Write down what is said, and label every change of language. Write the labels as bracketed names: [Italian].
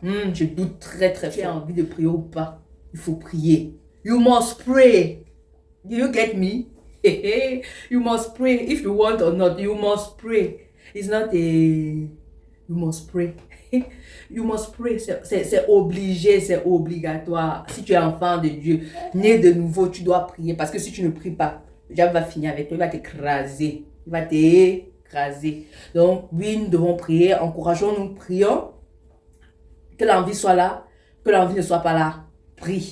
[French] Je doute très très fort. Tu as envie de prier ou pas, il faut prier. [English] You must pray. Do you get me? You must pray. If you want or not, you must pray. It's not a... You must pray. You must pray. [French] C'est obligé, c'est obligatoire. Si tu es enfant de Dieu, né de nouveau, tu dois prier. Parce que si tu ne pries pas, le diable va finir avec toi, il va t'écraser. Il va t'écraser. Donc, oui, nous devons prier. Encourageons-nous, prions. Que l'envie soit là, que l'envie ne soit pas là. Prie.